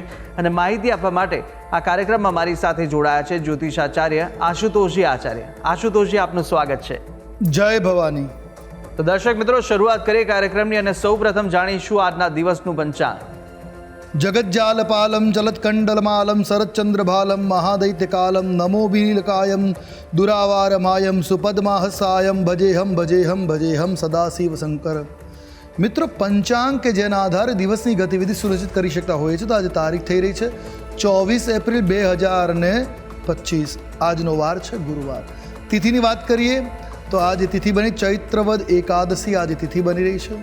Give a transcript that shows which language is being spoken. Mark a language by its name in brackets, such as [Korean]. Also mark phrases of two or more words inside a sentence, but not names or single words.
[Gujarati] અને માહિતી આપવા માટે આ કાર્યક્રમમાં મારી સાથે જોડાયા છે જ્યોતિષાચાર્ય આશુતોષજી આચાર્ય। આશુતોષજી, આપનું સ્વાગત છે। જય ભવાની। તો દર્શક મિત્રો, શરૂઆત કરીએ કાર્યક્રમની અને સૌપ્રથમ જાણીશું આજના દિવસનું પંચાંગ। [Sanskrit] જગज्जालपालं जलत्कण्डलमालं शरच्चन्द्रभालं महादैत्यकालं नमोऽभिनीलकायं दुरावारमायं सुपद्माहसायं भजेहम भजेहम भजेहम सदाशिवशंकर। [Gujarati] મિત્રો, પંચાંગ કે જેના આધારે દિવસની ગતિવિધિ સુનિશ્ચિત કરી શકતા હોય છે, તો આજે તારીખ થઈ રહી છે 24 એપ્રિલ 2025। આજનો વાર છે ગુરુવાર। તિથિની વાત કરીએ તો આજે તિથિ બની ચૈત્રવદ એકાદશી, આજે તિથિ બની રહી છે।